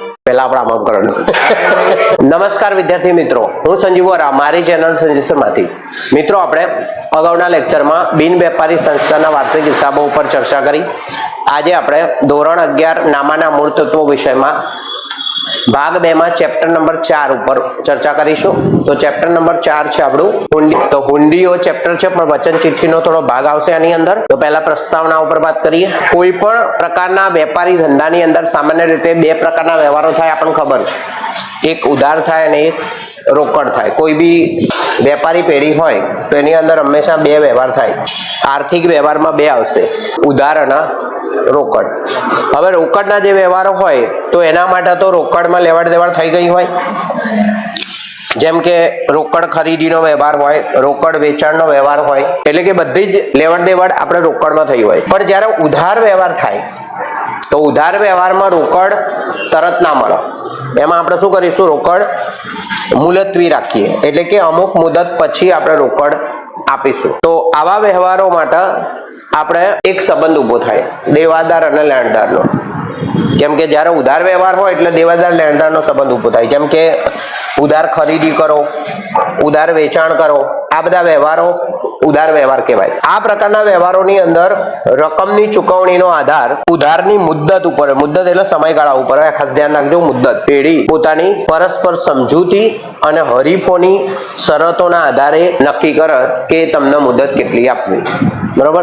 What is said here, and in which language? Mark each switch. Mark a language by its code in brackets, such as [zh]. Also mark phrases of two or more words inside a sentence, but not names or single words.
[gu] પહલા આપણ આમ કરો। નમસ્કાર વિદ્યાર્થી મિત્રો, હૂં સંજીવ વોરા, મારી ચેનલ સંજીવ માથી। મિત્રો, આપણે અગાઉના લેક્ચર મેં બિન વેપારી સંસ્થાના વાર્ષિક હિસાબો પર ચર્ચા કરી। આજ આપણે ધોરણ 11 નામાના મૂળ તત્વો વિષય મેં ભાગ 2 મેં ચેપ્ટર નંબર 4 ઉપર ચર્ચા કરીશું। તો ચેપ્ટર નંબર 4 છે આપણું હુંડી. તો હુંડીઓ ચેપ્ટર છે પણ વચન ચિઠ્ઠીનો થોડો ભાગ આવશે આની અંદર। તો પહેલા પ્રસ્તાવના ઉપર બાત કરીએ। કોઈ પણ પ્રકારના વેપારી ધંધાની અંદર સામાન્ય રીતે બે પ્રકારના વ્યવહારો થાય આપણે ખબર છે, એક ઉધાર થાય અને એક રોકડ થાય। કોઈ ભી વેપારી પેઢી હોય તો એની અંદર હંમેશા બે વ્યવહાર થાય। આર્થિક વ્યવહાર મેં બે આવશે, ઉધાર અને રોકડ। હવે રોકડના જે વ્યવહારો હોય તો એના માટે તો રોકડ મેં લેવડ દેવડ થઈ ગઈ હોય, જેમ કે રોકડ ખરીદીનો વ્યવહાર હોય, રોકડ વેચાણનો વ્યવહાર હોય, रोकड़ वेचाणनो व्यवहार होय, એટલે કે બધી જ લેવડ દેવડ આપણે રોકડમાં થઈ હોય। પણ જ્યારે ઉધાર વ્યવહાર થાય તો ઉધાર વ્યવહારમાં રોકડ તરત ના મળે, એમાં આપણે શું કરીશું, રોકડ મુલતવી રાખીએ, એટલે કે અમુક મુદત પછી આપણે રોકડ આપીશું। તો આવા વ્યવહારો માટે આપણે એક સંબંધ ઊભો થાય દેવાદાર અને લેણદારનો। કેમ કે જ્યારે ઉધાર વ્યવહાર હોય એટલે દેવાદાર લેણદારનો સંબંધ ઊભો થાય। જેમ કે ઉધાર ખરીદી કરો, ઉધાર વેચાણ કરો, આ બધા વ્યવહારો ઉધાર વ્યવહાર કહેવાય। આ પ્રકારના વ્યવહારોની અંદર રકમની ચુકવણીનો આધાર ઉધારની મુદત ઉપર, મુદત એટલે સમયગાળા ઉપર, ખાસ ધ્યાન રાખજો। મુદત પેઢી પોતાની પરસ્પર સમજૂતી અને હરીફોની શરતોના આધારે નક્કી કરે કે તમને મુદત કેટલી આપવી, બરાબર।